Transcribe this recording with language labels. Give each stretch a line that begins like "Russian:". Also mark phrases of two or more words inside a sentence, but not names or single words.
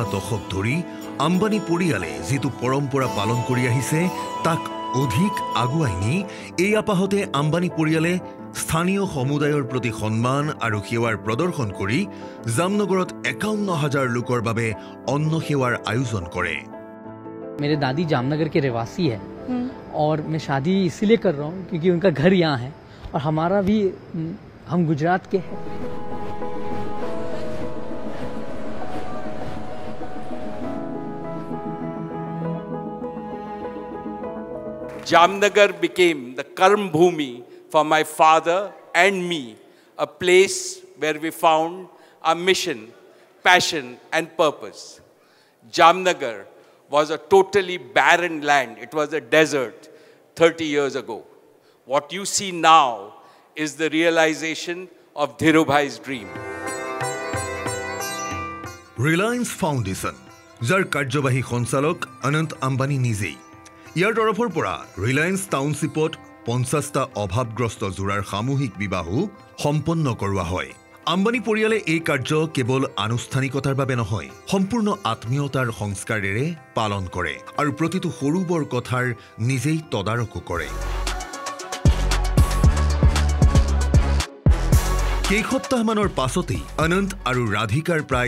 Assamese: দশক ধৰি আম্বানী পৰিয়ালে যিটো পৰম্পৰা পালন কৰি আহিছে তাক অধিক আগুৱাই নি এই আপাহতে আম্বানী পৰিয়ালে স্থানীয় সমুদায়ৰ প্ৰতি সন্মান আৰু সেৱাৰ প্ৰদৰ্শন কৰি জামনগৰত ৫১,০০০ লোকৰ বাবে অন্ন সেৱাৰ আয়োজন কৰে
Hindi: मेरे दादी जामनगर के रहवासी है और मैं शादी इसलिए कर रहा हूँ क्योंकि उनका घर यहाँ है और हमारा भी हम गुजरात के हैं
English: Jamnagar became the
Hindi: कर्म भूमि
English: for my father and me, a place where we found our mission, passion and purpose. Jamnagar was a totally barren land. It was a desert 30 years ago. What you see now is the realization of Dhirubhai's dream.
Assamese: Reliance Foundation, যাৰ কাৰ্যবাহী সঞ্চালক অনন্ত আম্বানী নিজেই ইয়াৰ তৰফৰ পৰা ৰিলায়েন্স টাউনশ্বিপত 50টা অভাৱগ্ৰস্ত জোৰাৰ সামূহিক বিবাহো সম্পন্ন কৰোৱা হয় আম্বানী পৰিয়ালে এই কাৰ্য কেৱল আনুষ্ঠানিকতাৰ বাবে নহয় সম্পূৰ্ণ আত্মীয়তাৰ সংস্কাৰেৰে পালন কৰে আৰু প্ৰতিটো সৰু বৰ কথাৰ নিজেই তদাৰকো কৰে কেইসপ্তাহমানৰ পাছতেই অনন্ত আৰু ৰাধিকাৰ প্ৰায়